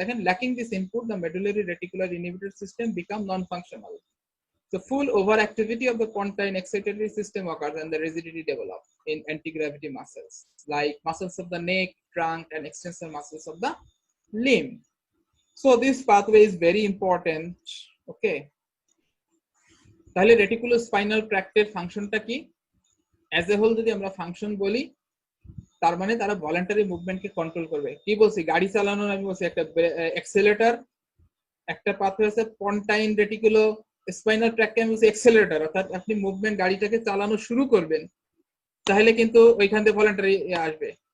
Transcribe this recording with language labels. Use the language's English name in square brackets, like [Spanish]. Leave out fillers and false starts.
[English] দেখেন, lacking this input the medullary reticular inhibitor system become non functional. So full overactivity of the pontine excitatory system occurs and the rigidity develops in anti-gravity muscles like muscles of the neck, trunk and extensor muscles of the limb. So this pathway is very important. [Bangla] Okay, তাহলে রেটিকুলোস্পাইনাল ট্র্যাক্টের ফাংশনটা কি? As a whole যদি আমরা function বলি, তার মানে তারা voluntary মুভমেন্টকে control করবে। কি বলছি, গাড়ি চালানোর আমি বলছি একটা অ্যাক্সেলেটর, একটা পাথওয়ে আছে পন্টাইন রেটিকুলো স্পাইনাল ট্র্যাককে আমি বলছি অ্যাক্সেলারেটর, অর্থাৎ আপনি মুভমেন্ট গাড়িটাকে চালানো শুরু করবেন তাহলে কিন্তু ওইখান থেকে ভলান্টারি আসবে।